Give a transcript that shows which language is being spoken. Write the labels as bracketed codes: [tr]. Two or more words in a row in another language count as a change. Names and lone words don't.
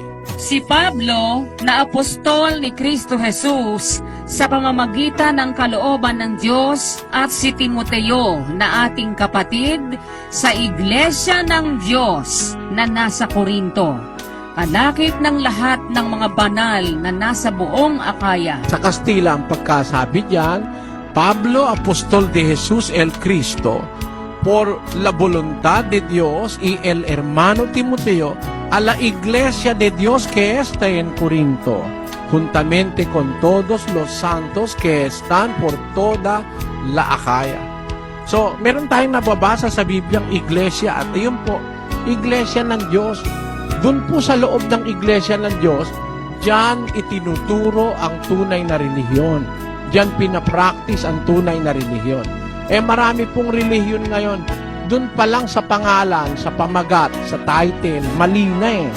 [tl] Si Pablo, na apostol ni Kristo Jesus, sa pamamagitan ng kalooban ng Diyos, at si Timoteo, na ating kapatid, sa iglesia ng Diyos na nasa Korinto, kalakip ng lahat ng mga banal na nasa buong Akaya. Sa Kastila ang pagkasabi diyan, [es] Pablo, apostol de Jesus el Cristo, por la voluntad de Dios y el hermano Timoteo, a la iglesia de Dios que está en Corinto, juntamente con todos los santos que están por toda la Akaya. [tl] So, meron tayong nababasa sa Bibliang iglesia, at yun po, iglesia ng Diyos. Doon po sa loob ng iglesia ng Diyos, diyan itinuturo ang tunay na relihiyon. Diyan pinapractice ang tunay na relihiyon. Marami pong relihiyon ngayon, doon pa lang sa pangalan, sa pamagat, sa title, mali na eh.